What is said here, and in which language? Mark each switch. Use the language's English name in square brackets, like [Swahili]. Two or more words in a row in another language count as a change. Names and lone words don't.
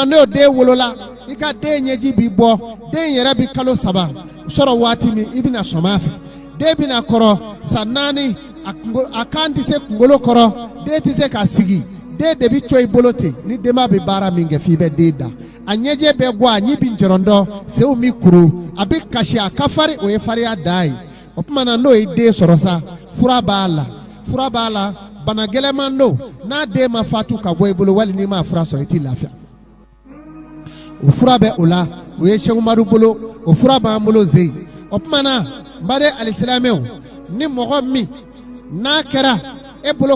[Bambara] n'o den wolola i ka den ɲɛji b'i bɔ den yɛrɛ bɛ kalo 3 sɔrɔ waati min i bɛna sɔmɔ a fɛ den bɛna kɔrɔ san 4 a kan tɛ se kunkolo kɔrɔ den tɛ se ka sigi den de bɛ co i bolo ten ni denba bɛ baara min kɛ f'i bɛ den da a ɲɛjɛ bɛ bɔ a ɲi bɛ jɔrɔndɔ sew mi kuru a bɛ kasi a ka fari o ye fariya da ye o tuma na n'o ye den sɔrɔ sa fura b'a la bana gɛlɛman don n'a den ma fatu ka bɔ i bolo wali n'i ma fura sɔrɔ i t'i lafiya o fura bɛ o la o ye Seku Umaru bolo o fura b'an bolo zeyi o tuma na n ba de alisilamɛw ni mɔgɔ min n'a kɛra e bolo